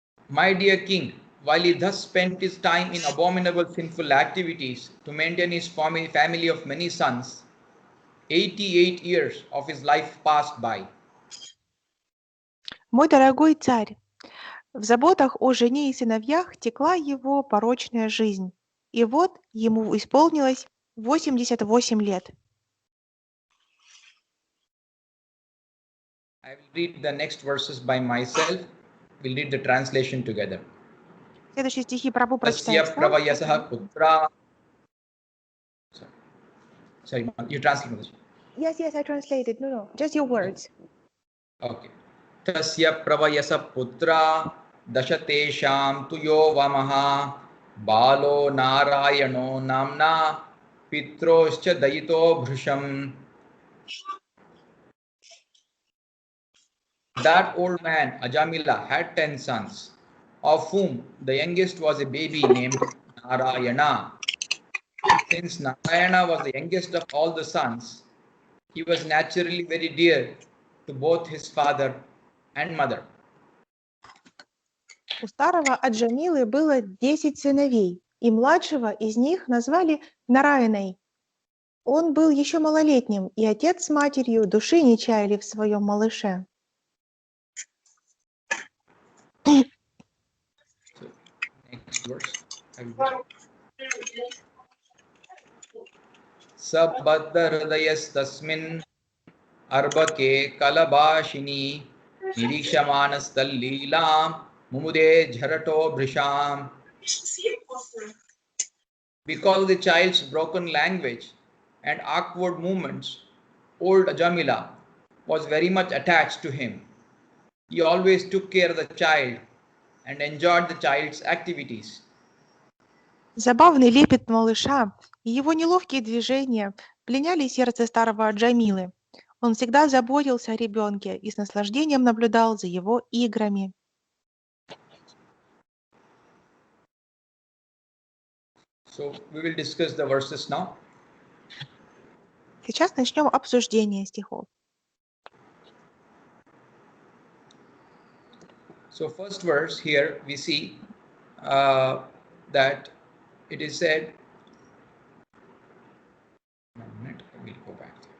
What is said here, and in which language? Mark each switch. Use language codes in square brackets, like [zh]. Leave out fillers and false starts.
[en] My dear king, while he thus spent his time in abominable sinful activities to maintain his family of many sons, 88 years of his life passed by. [ru] Мой дорогой царь, в заботах о жене и сыновьях текла его порочная жизнь, и вот ему исполнилось 88 лет. [en] I will read the next verses by myself. We'll read the translation together. [ru] Следующие стихи Прабху [sa] Tasya [ru] прочитает сам. [sa] pravayasah putra. [en] Sorry, you translate. Yes, I translated. No, just your words. [sa] Okay. Tasya pravayasa putra dashatesham tuyo vamaha balo narayano namna pitroscha dayito bhrusham. [en] That old man Ajamila had 10 sons, of whom the youngest was a baby named Narayana. Since Narayana was the youngest of all the sons, he was naturally very dear to both his father and mother. [ru] У старого Аджамилы было 10 сыновей, и младшего из них назвали Нараяной. Он был еще малолетним, и отец с матерью души не чаяли в своем малыше. [en] Next verse. [sa] Sabbadda hridayas tasmin arbake kalabashini nirikshamanas tallilam mumude jharato bhrisham. [en] Because of the child's broken language and awkward movements, old Ajamila was very much attached to him. He always took care of the child and enjoyed the child's activities. [ru] Забавный лепет малыша и его неловкие движения пленяли сердце старого Аджамилы. Он всегда заботился о ребенке и с наслаждением наблюдал за его играми. [en] So we will discuss the verses now. [ru] Сейчас начнем обсуждение стихов. [en] So first verse here we see that it is said. One minute, I will go back.